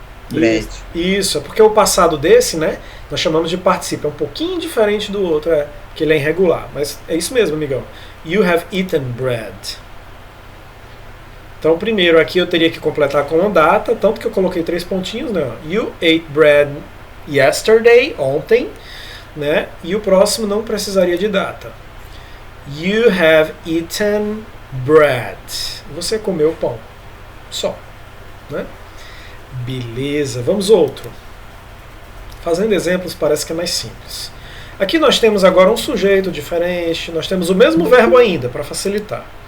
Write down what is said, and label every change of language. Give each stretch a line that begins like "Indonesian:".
English: Bread.
Portuguese: Isso, é porque o passado desse, né, nós chamamos de participo. É um pouquinho diferente do outro, que ele é irregular. Mas é isso mesmo, amigão.
English: You have eaten bread.
Portuguese: Então, primeiro aqui eu teria que completar com uma data, tanto que eu coloquei 3 pontinhos, né?
English: You ate bread yesterday,
Portuguese: ontem, né? E o próximo não precisaria de data.
English: You have eaten bread.
Portuguese: Você comeu pão. Só, né? Beleza, vamos outro. Fazendo exemplos parece que é mais simples. Aqui nós temos agora um sujeito diferente, nós temos o mesmo verbo ainda, para facilitar.